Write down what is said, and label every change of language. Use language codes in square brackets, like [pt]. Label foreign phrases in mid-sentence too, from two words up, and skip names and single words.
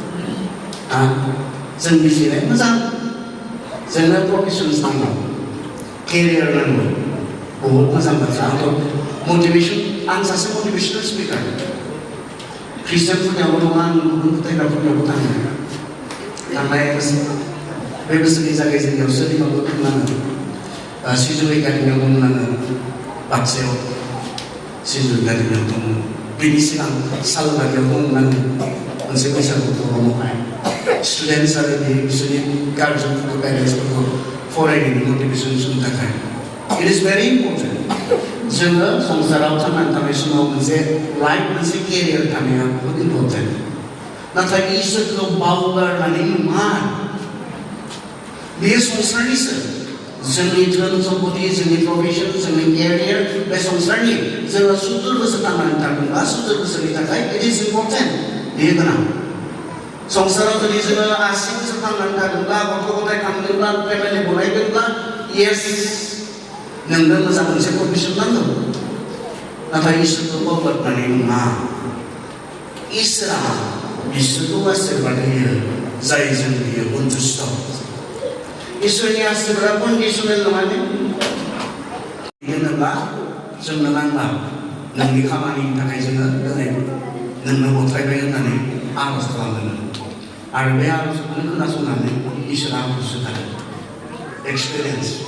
[brx] जों बुजिनाय मोजां जोंनो प्रफेसन्स नांगौ केरियार नांगौ बहुत मोजां बाथ्रा आंथ' मटिभेसन आं सासे [en] motivational speaker [brx] ख्रिस्टियानफोरनियावबो नङा आं गुबुन फोथायग्राफोरनियावबो थाङो थांनाय बे बोसोरनि जागायजेननायाव सोरनिबाबो बुंनाङो सिजु एकाडेमियाव बुंनाङो बाक्सायाव सिजु एकाडेमियाव दङ बेनि सिगां सालबारियाव बुंनाङो मोनसे बैसागु प्रग्रामावहाय स्टुडेन्टस आरो बिसोरनि गार्जेनफोरखौ पेरेन्टसफोरखौ फरायनायनि मटिभेसन होनो थाखाय [en] it is very important [brx] जोङो संसाराव थांनानै थानाय समाव मोनसे लाइफ मोनसे केरियार थानाया बहुद इम्पर्टेन्ट नाथाय इसोरखौ बावगारनानै नङा बेयो संसारनिसो जोंनि धोन सम्पति जोंनि प्रफेसन जोंनि केरियार बे संसारनि जोङो 70 बोसोर थांनानै थागोनबा 70 बोसोरनि थाखाय [en] it is important [brx] बेयो गोनां संसाराव जुदि जोङो 80 बोसोर थांनानै थागोनब्ला गथ' गथाय खांगोनब्ला फेमिलि बनायगोनब्ला येस नोंनो मोजां मोनसे प्रफेसन नांगौ नाथाय इसोरखौ बावगारनानै नङा इसोरा बिसोरखौ आशीर्बाद होयो जायजों बियो सन्तुष्ट इसोरनि आशीर्बादा कन्डिसनेल नङा होनोब्ला जोंनो नांला नोंनि खामानिनि थाखाय जोङो दिनै नोंनो गथायबाय होननानै आरज खालामदों आरो बे आरजखौनो खोनासंनानै इसोरा आंखौ सोखादों एक्सपिरियेन्स